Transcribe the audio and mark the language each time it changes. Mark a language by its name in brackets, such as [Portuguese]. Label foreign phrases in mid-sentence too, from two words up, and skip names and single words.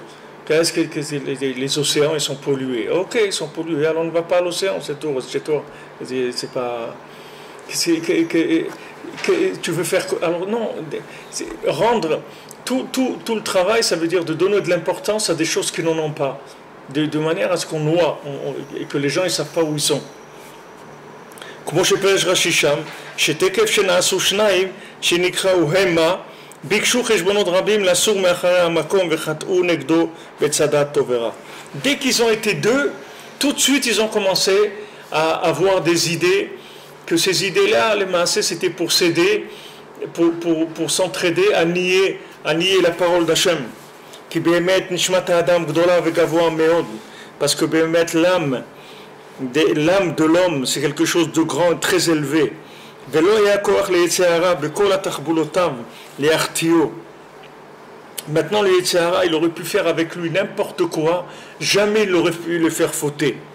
[French] Qu'est-ce que les océans, ils sont pollués. Ok, ils sont pollués, alors on ne va pas à l'océan, c'est tout, c'est chez toi. C'est pas... tu veux faire... Alors non, rendre tout le travail, ça veut dire de donner de l'importance à des choses qui n'en ont pas. De manière à ce qu'on noie, et que les gens ne savent pas où ils sont. [Hebrew] כמו שפרש רש"י שם, שתקף שנעשו שניים שנקראו המה, ביקשו חשבונות רבים לסור מאחרי המקום וחטאו נגדו בצדת טוב ורע. [French] Dès qu'ils ont été deux, tout de suite ils ont commencé à avoir des idées, que ces idées-là, les massés, c'était pour s'aider, pour s'entraider à nier la parole d'Hachem. [Hebrew] כי באמת נשמת האדם גדולה וגבוה מאוד, [French] parce que באמת l'âme de l'homme, c'est quelque chose de grand et très élevé. Maintenant, le Yetzirah, il aurait pu faire avec lui n'importe quoi, jamais il aurait pu le faire fauter.